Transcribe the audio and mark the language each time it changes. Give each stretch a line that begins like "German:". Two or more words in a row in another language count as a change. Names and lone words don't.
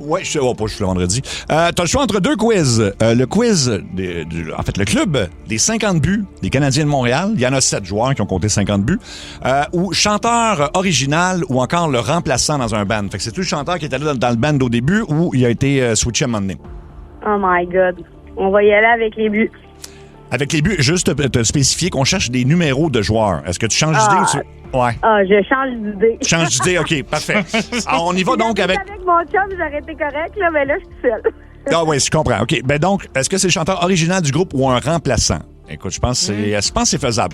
French: Oui, je suis le vendredi. T'as le choix entre 2 quiz. Le quiz, le club des 50 buts des Canadiens de Montréal. Il y en a 7 joueurs qui ont compté 50 buts. Ou chanteur original ou encore le remplaçant dans un band. Fait que c'est tout le chanteur qui était là dans le band au début ou il a été switché à un moment donné.
English: Oh my God.
French: On va y aller avec les buts. Avec les buts, juste te spécifier qu'on cherche des numéros de joueurs. Est-ce que tu changes d'idée ou tu... Ouais. Je change d'idée. Tu changes d'idée, OK, parfait. Alors, on y va donc avec... Avec mon chum, j'aurais été correct, là, mais là, je suis seule. Ah oui, je comprends. OK. Ben donc, est-ce que c'est le chanteur original du groupe ou un remplaçant? Écoute, je pense que c'est faisable.